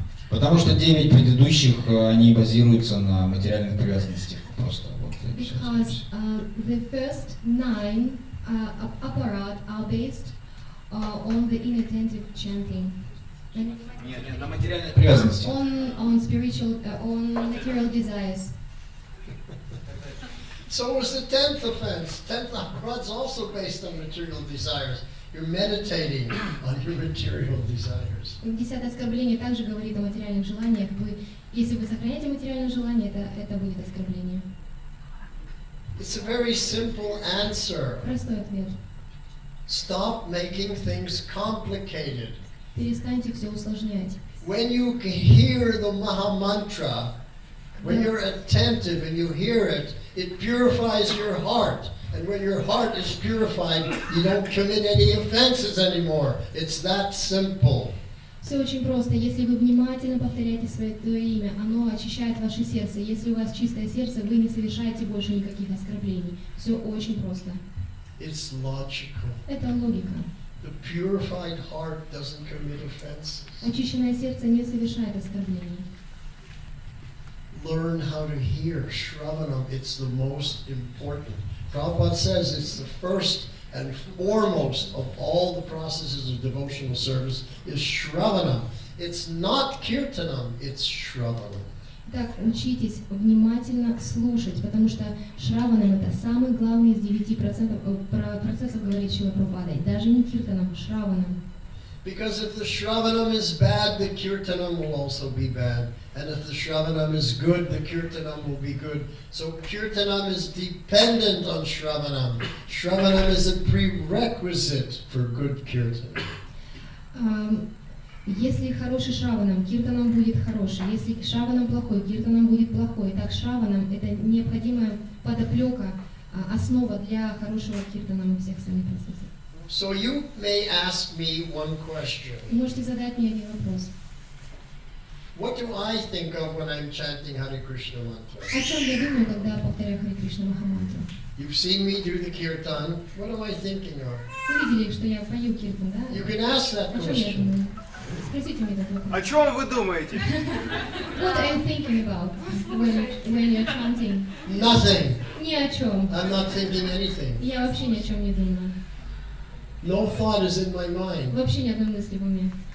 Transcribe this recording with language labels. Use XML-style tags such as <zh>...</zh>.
<ru>Потому что 9 предыдущих, они базируются на материальных привязанностях. Просто вот.</ru> <en>Because the first 9 apparat are based on the inattentive chanting. And</en> <ru>Нет, на материальной привязанности.</ru> <en>on spiritual, on material desires. So was the 10th offense. 10th apparat's also based on material desires. You're meditating on your material desires.</en> <ru>10-е оскорбление также говорит о материальных желаниях. Если вы сохраняете материальные желания, это будет оскорбление.</ru> <en>It's a very simple answer.</en> <ru>Простой ответ.</ru> <en>Stop making things complicated.</en> <ru>Перестаньте все усложнять.</ru> <en>When you hear the Maha Mantra, when you're attentive and you hear it, it purifies your heart. And when your heart is purified, you don't commit any offenses anymore. It's that simple.</en> <ru>Все очень просто. Если вы внимательно повторяете свое имя, оно очищает ваше сердце. Если у вас чистое сердце, вы не совершаете больше никаких оскорблений. Все очень просто.</ru> <en>It's logical.</en> <ru>Это логика.</ru> <en>The purified heart doesn't commit offenses.</en> <ru>Очищенное сердце не совершает оскорблений.</ru> <en>Learn how to hear. Shravanam, it's the most important. Prabhupada says it's the first and foremost of all the processes of devotional service is Shravanam. It's not Kirtanam, it's Shravanam.</en> <ru>Так, учитесь внимательно слушать, потому что Шраванам это самый главный из 9% процессов, говорит Шрила Прабхупада. И даже не Киртанам, Шраванам.</ru> <en>Because if the Shravanam is bad, the Kirtanam will also be bad. And if the Shravanam is good, the Kirtanam will be good. So Kirtanam is dependent on Shravanam. Shravanam is a prerequisite for good Kirtan.</en> <ru>Если хороший Шраванам, Киртанам будет хороший. Если Шраванам плохой, Киртанам будет плохой. Так Шраванам это необходимая подоплека, основа для хорошего Киртанама всех самих процессов.</ru> <en>So you may ask me one question.</en> <ru>Можете задать мне один вопрос.</ru> <en>What do I think of when I'm chanting Hare Krishna mantra?</en> <ru>О чем я думаю, когда повторяю Харе Кришна Махамантру?</ru> <en>You've seen me do the kirtan. What am I thinking of?</en> <ru>Вы видели, что я пою киртан, да?</ru> <en>You can ask that</en> <ru>О чем я</ru> <en>question.</en> <ru>думаю? Спросите меня этот вопрос. О чем вы думаете?</ru> <en>What are you thinking about when you're chanting? Nothing.</en> <ru>Ни о чем.</ru> <en>I'm not thinking anything.</en> <ru>Я вообще ни о чем не думаю.</ru> <en>No thought is in my mind.</en> <ru>Вообще ни одной мысли в уме.</ru>